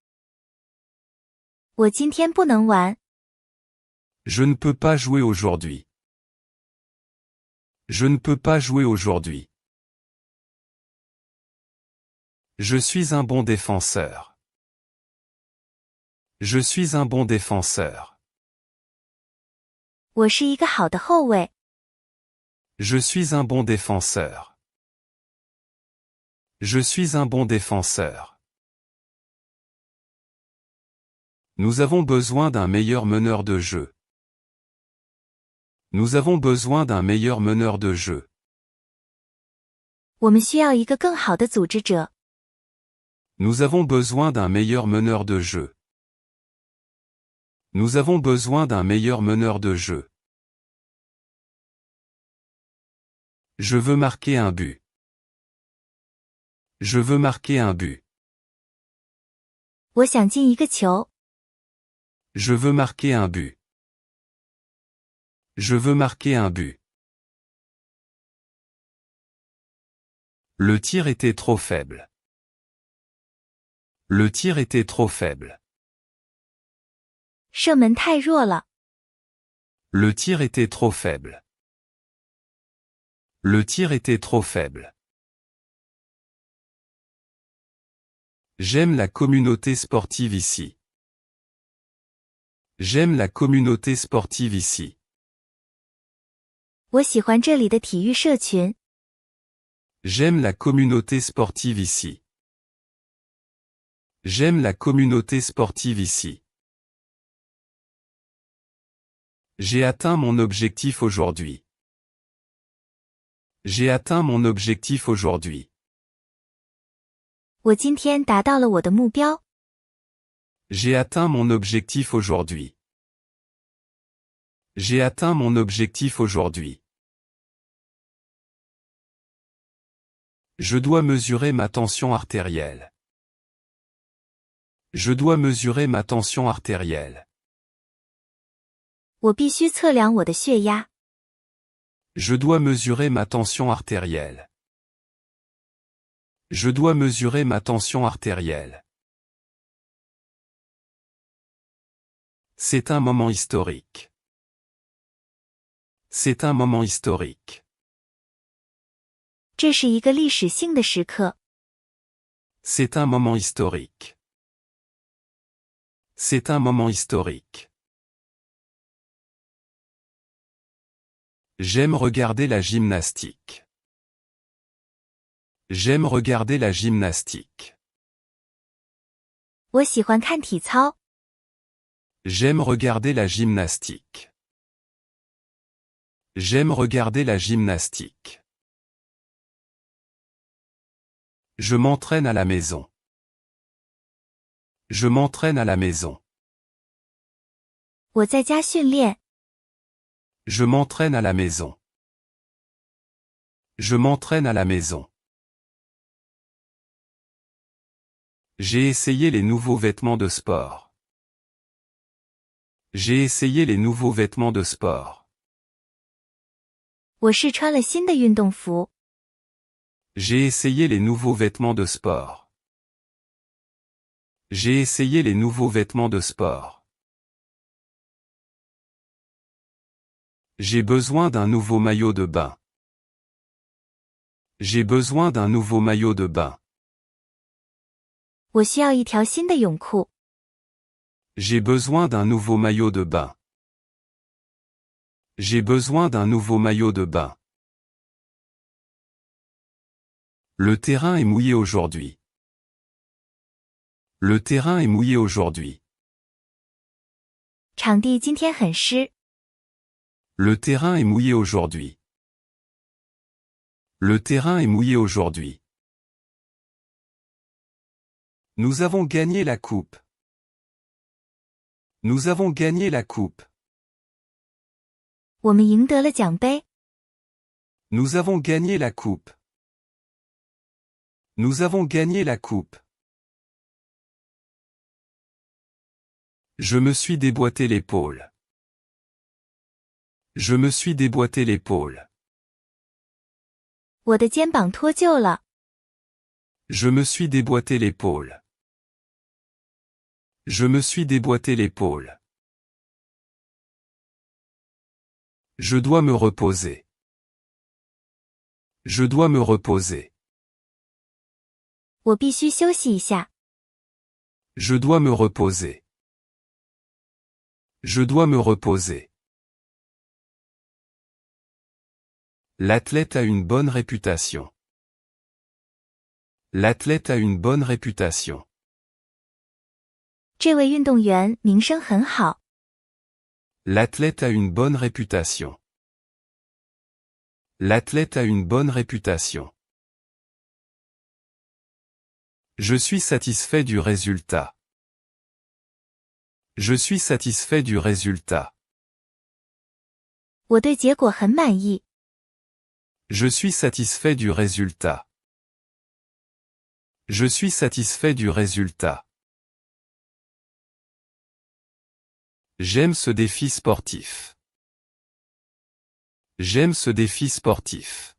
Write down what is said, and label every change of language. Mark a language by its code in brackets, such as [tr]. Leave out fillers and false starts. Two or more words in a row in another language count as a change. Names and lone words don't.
[zh] 我今天不能玩。 [fr] Je ne peux pas jouer aujourd'hui. Je ne peux pas jouer aujourd'hui. Je suis un bon défenseur. Je suis un bon défenseur. [zh] 我是一个好的后卫。 [fr] Je suis un bon défenseur. Je suis un bon défenseur. Nous avons besoin d'un meilleur meneur de jeu. Nous avons besoin d'un meilleur meneur de jeu. [zh] 我们需要一个更好的组织者。 [fr] Nous avons besoin d'un meilleur meneur de jeu. Nous avons besoin d'un meilleur meneur de jeu. Je veux marquer un but. Je veux marquer un but. [zh] 我想进一个球。 [fr] Je veux marquer un but. Je veux marquer un but. Le tir était trop faible. Le tir était trop faible. [zh] 射门太弱了。 [fr] Le tir était trop faible. Le tir était trop faible. J'aime la communauté sportive ici. J'aime la communauté sportive ici. [zh] 我喜欢这里的体育社群。 [fr] J'aime la communauté sportive ici. J'aime la communauté sportive ici. J'ai atteint mon objectif aujourd'hui. J'ai atteint mon objectif aujourd'hui. [zh] 我今天达到了我的目标。 [fr] J'ai atteint mon objectif aujourd'hui. J'ai atteint mon objectif aujourd'hui. Je dois mesurer ma tension artérielle. Je dois mesurer ma tension artérielle. [zh] 我必须测量我的血压。 [fr] Je dois mesurer ma tension artérielle. Je dois mesurer ma tension artérielle. C'est un moment historique. C'est un moment historique. [zh] 这是一个历史性的时刻。 [fr] C'est un moment historique. C'est un moment historique. J'aime regarder la gymnastique. J'aime regarder la gymnastique. [zh] 我喜欢看体操。 [fr] J'aime regarder la gymnastique. J'aime regarder la gymnastique. Je m'entraîne à la maison. Je m'entraîne à la maison. [zh] 我在家训练。 [fr] Je m'entraîne à la maison. Je m'entraîne à la maison. J'ai essayé les nouveaux vêtements de sport. J'ai essayé les nouveaux vêtements de sport. [zh] 我试穿了新的运动服。 [fr] J'ai essayé les nouveaux vêtements de sport. J'ai essayé les nouveaux vêtements de sport. J'ai besoin d'un nouveau maillot de bain. J'ai besoin d'un nouveau maillot de bain. [zh] 我需要一条新的泳裤。 [fr] J'ai besoin d'un nouveau maillot de bain. J'ai besoin d'un nouveau maillot de bain. Le terrain est mouillé aujourd'hui. Le terrain est mouillé aujourd'hui. [zh] 场地今天很湿。 [fr] Le terrain est mouillé aujourd'hui. Le terrain est mouillé aujourd'hui. Nous avons gagné la coupe. Nous avons gagné la coupe. [zh] 我们赢得了奖杯。 [fr] Nous avons gagné la coupe. Nous avons gagné la coupe. Je me suis déboîté l'épaule. Je me suis déboîté l'épaule. [zh] 我的肩膀脱臼了。 [fr] Je me suis déboîté l'épaule. Je me suis déboîté l'épaule. Je dois me reposer. Je dois me reposer. [zh] 我必须休息一下。 [fr] Je dois me reposer. Je dois me reposer. L'athlète a une bonne réputation. L'athlète a une bonne réputation. [zh] 这位运动员名声很好。 [fr] L'athlète a une bonne réputation. L'athlète a une bonne réputation. Je suis satisfait du résultat. Je suis satisfait du résultat. [zh] 我对结果很满意。 [fr] Je suis satisfait du résultat. Je suis satisfait du résultat. J'aime ce défi sportif. J'aime ce défi sportif.